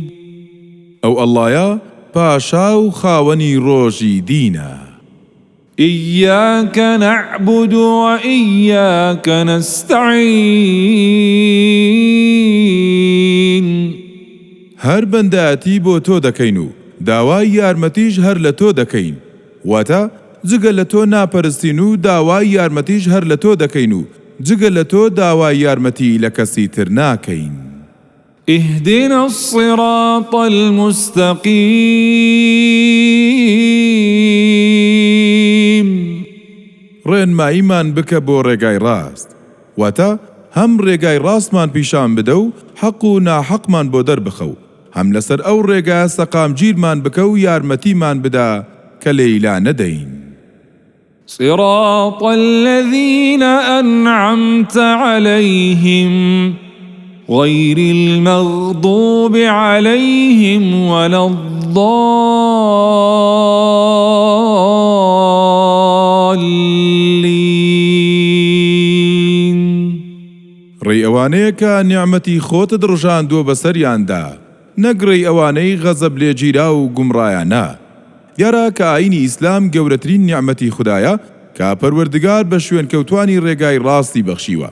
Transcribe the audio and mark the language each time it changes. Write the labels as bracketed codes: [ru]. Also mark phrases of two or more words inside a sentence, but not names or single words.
[ckb] او الله يا پاشاو خاوني روجي دينا. [ar] إياك نعبد وإياك نستعين. [ckb] هر بنداتی بۆ تۆ دەکەین و داوای یارمەتیش هەر لە تۆ دەکەین، واتە جگە لە تۆ ناپەرستین و داوای یارمەتیش هەر لە تۆ دەکەین و جگە لە تۆ داوای یارمەتی لە کەسی تر ناکەین. [ar] اهدنا الصراط المستقيم. [ckb] ڕێنماییمان بکە بۆ ڕێگای ڕاست، واتە هەم ڕێگای ڕاستمان پیشان بدە و حەق و ناحەقمان بۆ دەربخە و هەم لەسەر ئەو ڕێگە سەقامگیرمان بکە و یارمەتیمان بدە کە لێیلا نەدەین. [ar] صراط الذين أنعمت عليهم غير المغضوب عليهم ولا الضالين. [ckb] ڕێی ئەوانەیە کە نیعمەتی خۆتت ڕژاندووە بەسەریاندا، نەک ڕێی ئەوانەی غەزەب لێگیرا و گومڕایانە. دیارە کە ئاینی ئیسلام گەورەترین نیعمەتی خوددایە کە پەروەردگار بە شوێنکەوتوانی ڕێگای ڕاستی بەخشیوە.